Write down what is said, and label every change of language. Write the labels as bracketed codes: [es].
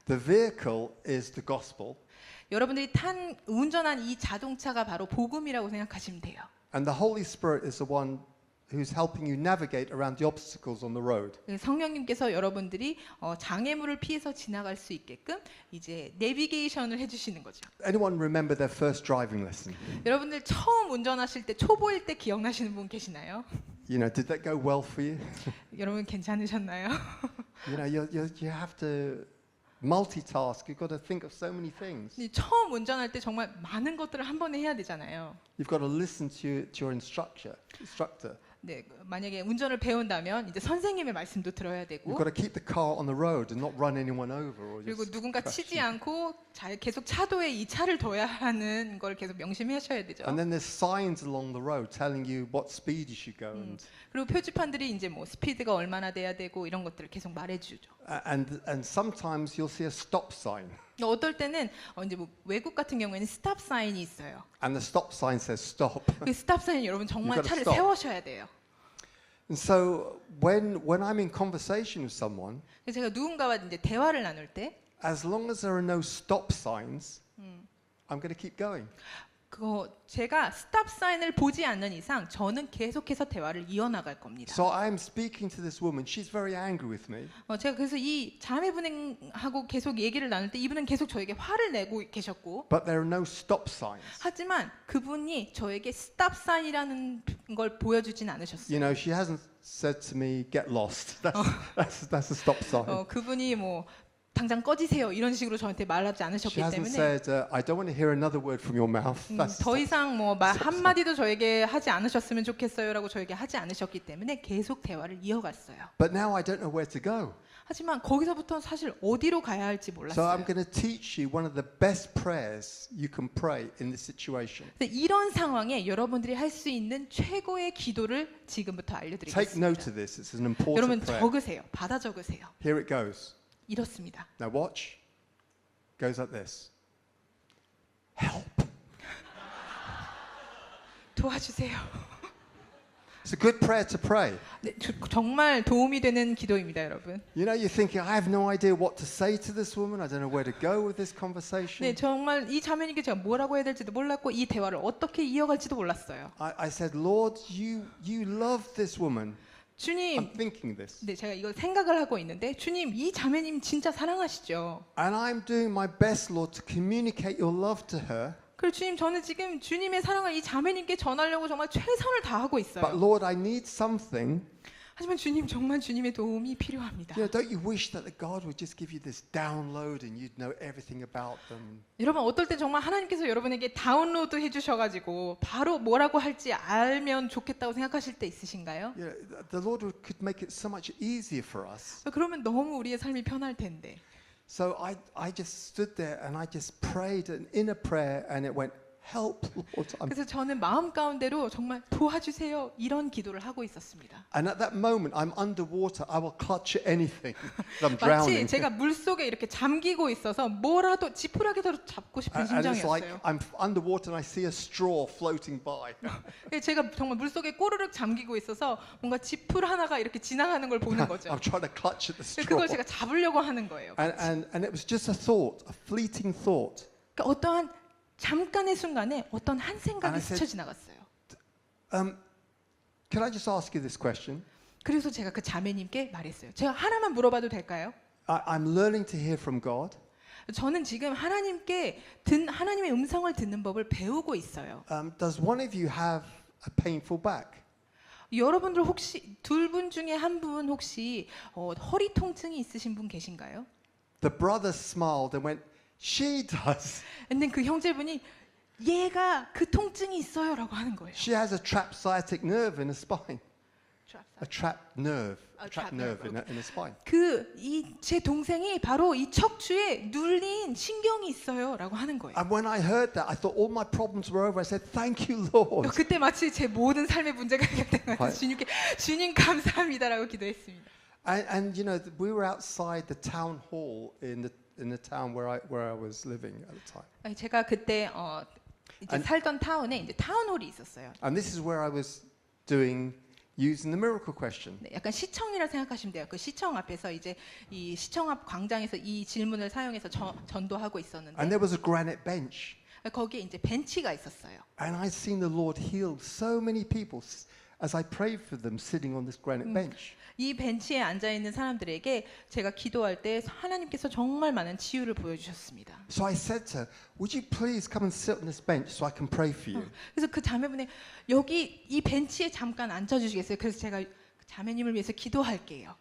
[en] The vehicle is the gospel, [ko] 여러분들이 운전한 이 자동차가 바로 복음이라고 생각하시면 돼요. [en] and the Holy Spirit is the one who's helping you navigate around the obstacles on the road. [ko] 성령님께서 여러분들이 장애물을 피해서 지나갈 수 있게끔 이제 내비게이션을 해주시는 거죠. [en] Anyone remember their first driving lesson? [ko] 여러분들 처음 운전하실 때 초보일 때 기억나시는 분 계시나요? [en] You know, did that go well for you? [ko] 여러분 괜찮으셨나요? [en] You know, you have to multitask. You've got to think of so many things. [ko] 처음 운전할 때 정말 많은 것들을 한 번에 해야 되잖아요. [en] You've got to listen to your instructor. [ko] 네, 만약에 운전을 배운다면 이제 선생님의 말씀도 들어야 되고 [en] You've got to keep the car on the road and not run anyone over or [ko] 그리고 [en] just [ko] 누군가 치지 않고 계속 차도에 이 차를 둬야 하는 걸 계속 명심하셔야 되죠. [en] And then there's signs along the road telling you what speed you should go [ko] 그리고 표지판들이 이제 뭐 스피드가 얼마나 돼야 되고 이런 것들을 계속 말해주죠. [en] and sometimes you'll see a stop sign [ko] 어떨 때는 이제 뭐 외국 같은 경우에는 스탑 사인이 있어요. [en] and the stop sign says stop. [ko] 그 스탑 사인 여러분 정말 [en] You've got to [ko] 차를 [en] stop. [ko] 세워셔야 돼요. [en] And so when I'm in conversation with someone, [ko] 그래서 제가 누군가와 이제 대화를 나눌 때 [en] as long as there are no stop signs, I'm going to keep going. [ko] 제가 스탑 사인을 보지 않는 이상 저는 계속해서 대화를 이어나갈 겁니다. [en] So I'm speaking to this woman. She's very angry with me. [ko] 제가 그래서 이 자매분하고 계속 얘기를 나눌 때 이분은 계속 저에게 화를 내고 계셨고 [en] But there are no stop signs. [ko] 하지만 그분이 저에게 스탑 사인이라는 걸 보여주진 않으셨어요. [en] You know, she hasn't said to me, "Get lost." That's a stop sign. [ko] 그분이 뭐 당장 꺼지세요 이런 식으로 저한테 말하지 [en] She [ko] 않으셨기 [en] hasn't [ko] 때문에 [en] said, "I don't want to hear another word from your mouth." That's [ko] 더 이상 뭐 말 한마디도 저에게 하지 않으셨으면 좋겠어요라고 저에게 하지 않으셨기 때문에 계속 대화를 이어갔어요. [en] But now I don't know where to go. [ko] 하지만 거기서부터 사실 어디로 가야 할지 [en] So [ko] 몰랐어요. [en] I'm going to teach you one of the best prayers you can pray in this situation. [ko] 그래서 이런 상황에 여러분들이 할 수 있는 최고의 기도를 지금부터 [en] Take [ko] 알려드리겠습니다. [en] note of this. It's an important [ko] 여러분 [en] prayer. [ko] 적으세요. 받아 적으세요. [en] Here it goes. [ko] 이렇습니다. [en] Now watch. Goes like this. Help. [ko] 도와주세요. [en] It's a good prayer to pray. [ko] 네, 정말 도움이 되는 기도입니다, 여러분. [en] You know, you're thinking, I have no idea what to say to this woman. I don't know where to go with this conversation. [ko] 네, 정말 이 자매님께 제가 뭐라고 해야 될지도 몰랐고 이 대화를 어떻게 이어갈지도 몰랐어요. [en] I said, Lord, you love this woman. [ko] 주님, [en] I'm thinking this. [ko] 네, 제가 이걸 생각을 하고 있는데 주님, 이 자매님 진짜 사랑하시죠? [en] And I'm doing my best, Lord, to communicate your love to her. [ko] 그리고 주님, 저는 지금 주님의 사랑을 이 자매님께 전하려고 정말 최선을 다하고 [en] But [ko] 있어요. [en] Lord, I need something. [ko] 하지만 주님, 정말 주님의 도움이 필요합니다. [en] You know, don't you wish that the God would just give you this download and you'd know everything about them? [ko] 여러분 어떨 때 정말 하나님께서 여러분에게 다운로드 해주셔가지고 바로 뭐라고 할지 알면 좋겠다고 생각하실 때 있으신가요? [en] You know, the Lord could make it so much easier for us. [ko] 그러면 너무 우리의 삶이 편할 텐데. [en] So I just stood there and I just prayed an inner prayer and it went, help, Lord. [ko] 그래서 저는 마음 가운데로 정말 도와주세요 이런 기도를 하고 있었습니다. [en] And at that moment, I'm underwater. I will clutch at anything. I'm [ko] 마치 [en] drowning. [ko] 제가 물 속에 이렇게 잠기고 있어서 뭐라도 지푸라기라도 잡고 싶은 [en] And it's like [ko] 심정이었어요. [en] I'm underwater and I see a straw floating by. [ko] 제가 정말 물 속에 꼬르륵 잠기고 있어서 뭔가 지풀 하나가 이렇게 지나가는 걸 보는 거죠. [en] I'm trying to clutch at the straw. [ko] 그걸 제가 잡으려고 하는 거예요. [en] And it was just a thought, a fleeting thought. [ko] 그러니까 어떠한 잠깐의 순간에 어떤 한 [en] And [ko] 생각이 [en] I said- [ko] 스쳐 지나갔어요. [en] Can I just ask you this question? [ko] 그래서 제가 그 자매님께 말했어요. 제가 하나만 물어봐도 될까요? [en] I'm learning to hear from God. [ko] 저는 지금 하나님의 음성을 듣는 법을 배우고 있어요. [en] Does one of you have a painful back? [ko] 여러분들 혹시 둘 분 중에 한 분 혹시 허리 통증이 있으신 분 계신가요? [en] The brother smiled and went, she does. [ko] 근데 그 형제분이 얘가 그 통증이 있어요라고 하는 거예요. [en] She has a trapped sciatic nerve in her spine. A trapped nerve. A A trapped trapped nerve nerve, in her spine. [ko] 제 동생이 바로 이 척추에 눌린 신경이 있어요라고 하는 거예요. [en] And when I heard that, I thought all my problems were over. I said, thank you, Lord. [ko] 그때 마치 제 모든 삶의 문제가 해결된 것 같아요. 주님께 주님 감사합니다라고 기도했습니다. [en] And you know, we were outside the town hall in the town where I was living at the time. [ko] 제가 그때 이제 살던 타운에 이제 타운홀이 있었어요. [en] And this is where I was using the miracle question. [ko] 네, 약간 시청이라 생각하시면 돼요. 그 시청 앞에서 이제 이 시청 앞 광장에서 이 질문을 사용해서 전도하고 있었는데 [en] And there was a granite bench. [ko] 거기에 이제 벤치가 있었어요. [en] And I'd seen the Lord heal so many people as I prayed for them sitting on this granite bench. [ko] 이 벤치에 앉아 있는 사람들에게 제가 기도할 때 하나님께서 정말 많은 치유를 보여주셨습니다. [en] So I said to her, would you please come and sit on this bench so I can pray for you? [ko] 그래서 그 자매분이 여기 이 벤치에 잠깐 앉아주시겠어요? 그래서 제가 자매님을 위해서 기도할게요.